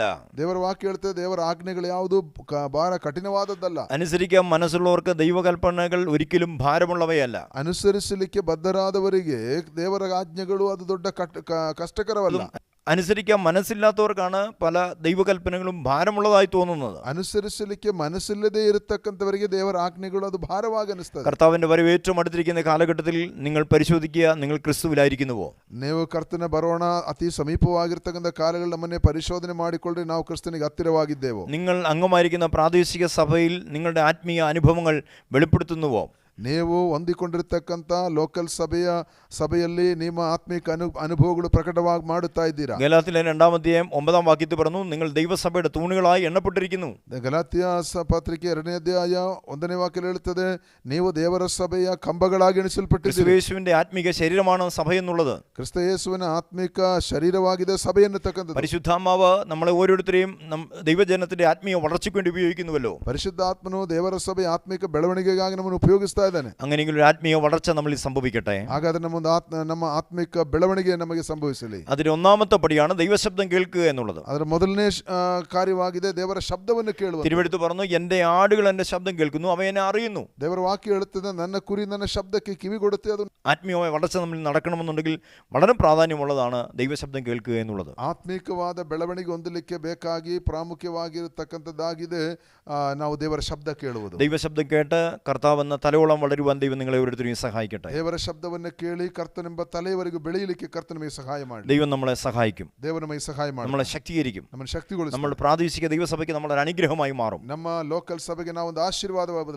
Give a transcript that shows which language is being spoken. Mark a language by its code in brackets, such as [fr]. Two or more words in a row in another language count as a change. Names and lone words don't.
[kn] ದೇವರ ವಾಕ್ಯ ಹೇಳ್ತದೆ, ದೇವರ ಆಜ್ಞೆಗಳು ಯಾವುದು ಭಾರ ಕಠಿಣವಾದದ್ದಲ್ಲ. [ml] അനുസരിക്കാൻ മനസ്സുള്ളവർക്ക് ദൈവകൽപ്പനകൾ ഒരിക്കലും ഭാരമുള്ളവയല്ല. [kn] ಅನುಸರಿಸಲಿಕ್ಕೆ ಬದ್ಧರಾದವರಿಗೆ ದೇವರ ಆಜ್ಞೆಗಳು ಅದು ದೊಡ್ಡ ಕಷ್ಟಕರವಲ್ಲ. [ml] അനുസരിക്കാൻ മനസ്സില്ലാത്തവർക്കാണ് പല ദൈവകൽപ്പനകളും ഭാരമുള്ളതായി തോന്നുന്നത്. [kn] ಅನುಸರಿಸಲಿಕ್ಕೆ ಮನಸ್ಸಿಲ್ಲದೆ ಇರತಕ್ಕಂಥವರಿಗೆ ದೇವರ ಆಜ್ಞೆಗಳು ಅದು ಭಾರವಾಗಿ ಅನಿಸ್ತದೆ. [ml] കർത്താവിന്റെ വരവ് ഏറ്റവും അടുത്തിരിക്കുന്ന കാലഘട്ടത്തിൽ നിങ്ങൾ പരിശോധിക്കുക, നിങ്ങൾ ക്രിസ്തുവിലായിരിക്കുന്നുവോ? [kn] ನೀವು ಕರ್ತನ ಬರೋಣ ಅತಿ ಸಮೀಪವಾಗಿರ್ತಕ್ಕಂಥ ಕಾಲಗಳು ನಮ್ಮನ್ನೇ ಪರಿಶೋಧನೆ ಮಾಡಿಕೊಳ್ಳ್ರಿ, ನಾವು ಕ್ರಿಸ್ತನಿಗೆ ಹತ್ತಿರವಾಗಿದ್ದೇವೋ? [ml] നിങ്ങൾ അംഗമായിരിക്കുന്ന പ്രാദേശിക സഭയിൽ നിങ്ങളുടെ ആത്മീയ അനുഭവങ്ങൾ വെളിപ്പെടുത്തുന്നുവോ? [kn] ನೀವು ಹೊಂದಿಕೊಂಡಿರ್ತಕ್ಕಂಥ ಲೋಕಲ್ ಸಭೆಯಲ್ಲಿ ನಿಮ್ಮ ಆತ್ಮಿಕ ಅನುಭವಗಳು ಪ್ರಕಟವಾಗಿ ಮಾಡುತ್ತಾ ಇದ್ದೀರಾ? [ml] ഗലാത്യർ 2-ാം വാക്യത്തിൽ പറഞ്ഞു, നിങ്ങൾ ദൈവസഭയുടെ തൂണുകളായി എണ്ണപ്പെട്ടിരിക്കുന്നു. [kn] ಗಲಾತ್ಯ ಪತ್ರಿಕೆ 2ನೇ ಅಧ್ಯಾಯ 1ನೇ ವಾಕ್ಯ ಹೇಳುತ್ತದೆ, ನೀವು ದೇವರ ಸಭೆಯ ಕಂಬಗಳಾಗಿ ಎಣಿಸಲ್ಪಟ್ಟಿದ್ದೀರಿ. [ml] ക്രിസ്തുയേശുവിന്റെ ആത്മീക ശരീരമാണ് സഭ എന്നുള്ളത്. [kn] ಕ್ರಿಸ್ತ ಯೇಸುವಿನ ಆತ್ಮಿಕ ಶರೀರವಾಗಿದೆ ಸಭೆ ಎನ್ನತಕ್ಕಂಥದ್ದು. [ml] പരിശുദ്ധാത്മാവ് നമ്മളെ ഓരോരുത്തരെയും ദൈവജനത്തിന്റെ ആത്മീയ വളർച്ചയ്ക്ക് വേണ്ടി ഉപയോഗിക്കുന്നുവല്ലോ. [kn] ಪರಿಶುದ್ಧಾತ್ಮನು ದೇವರ ಸಭೆ ಆತ್ಮಿಕ ಬೆಳವಣಿಗೆಗಾಗಿ ನಮ್ಮನ್ನು ಉಪಯೋಗಿಸ್ತಾ ಇದ್ದಾನೆ. [ml] അങ്ങനെയെങ്കിൽ ഒരു ആത്മീയ വളർച്ച നമ്മളിൽ സംഭവിക്കട്ടെ. [kn] ಹಾಗಾದ್ರೆ ನಮ್ಮ ಆತ್ಮಿಕ ಬೆಳವಣಿಗೆ ನಮಗೆ ಸಂಭವಿಸಲಿ. [ml] അതിന് ഒന്നാമത്തെ പടിയാണ് ദൈവശബ്ദം കേൾക്കുക എന്നുള്ളത്. [kn] ಅದರ ಮೊದಲನೇ ಕಾರ್ಯವಾಗಿದೆ ದೇವರ ಶಬ್ದವನ್ನು ಕೇಳುವುದು. [ml] തിരുവെഴുത്ത് പറഞ്ഞു, എന്റെ ആടുകൾ എന്റെ ശബ്ദം കേൾക്കുന്നു, അവ എന്നെ അറിയുന്നു. [kn] ದೇವರ ವಾಕ್ಯ ಹೇಳುತ್ತದೆ, ನನ್ನ ಕುರಿ ನನ್ನ ಶಬ್ದಕ್ಕೆ ಕಿವಿಗೊಡುತ್ತೆ. ಅದು [ml] ആത്മീയമായ വളർച്ച നമ്മളിൽ നടക്കണമെന്നുണ്ടെങ്കിൽ വളരെ പ്രാധാന്യമുള്ളതാണ് ദൈവശബ്ദം കേൾക്കുക എന്നുള്ളത്. [kn] ಆತ್ಮಿಕವಾದ ಬೆಳವಣಿಗೆ ಹೊಂದಲಿಕ್ಕೆ ಬೇಕಾಗಿ ಪ್ರಾಮುಖ್ಯವಾಗಿರತಕ್ಕಂಥದ್ದಾಗಿದೆ ನಾವು ದೇವರ ಶಬ್ದ ಕೇಳುವುದು. [ml] ദൈവശബ്ദം കേട്ട് കർത്താവ് എന്ന തലയോളം വളരുവാൻ ദൈവം നിങ്ങളെ ഓരോരുത്തരെയും സഹായിക്കട്ടെ. [kn] ದೇವರ ಶಬ್ದವನ್ನು ಕೇಳಿ ಕರ್ತನೆಂಬ ತಲೆಯವರೆಗೂ ಬೆಳೆಯಲಿಕ್ಕೆ ಕರ್ತನ ನಮಗೆ ಸಹಾಯ ಮಾಡಿ. [ml] ദൈവം നമ്മളെ സഹായിക്കും, [kn] ದೇವರು ನಮಗೆ ಸಹಾಯ ಮಾಡಿ, [ml] നമ്മളെ ശക്തീകരിക്കും, [kn] ನಮ್ಮನ್ನು ಶಕ್ತಿಗೊಳಿಸಿ, [ml] നമ്മുടെ പ്രാദേശിക ദൈവസഭയ്ക്ക് നമ്മളൊരു അനുഗ്രഹമായി മാറും. [kn] ನಮ್ಮ ಲೋಕಲ್ ಸಭೆಗೆ ನಾವು ಒಂದು ಆಶೀರ್ವಾದವಾದ